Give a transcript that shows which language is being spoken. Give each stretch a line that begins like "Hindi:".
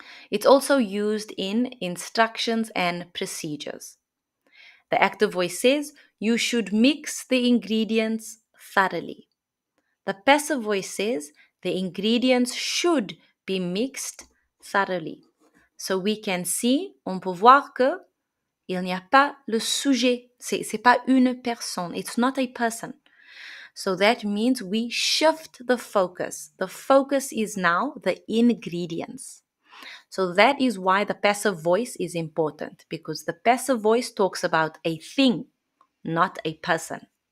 English: It's also used in instructions and procedures. The active voice says, you should mix the ingredients thoroughly. The passive voice says, the ingredients should be mixed thoroughly. So we can see,
French: on peut voir que il n'y a pas le sujet. C'est pas une personne.
English: It's not a person. So that means we shift the focus. The focus is now the ingredients. So that is why the passive voice is important, because the passive voice talks about a thing, not a person.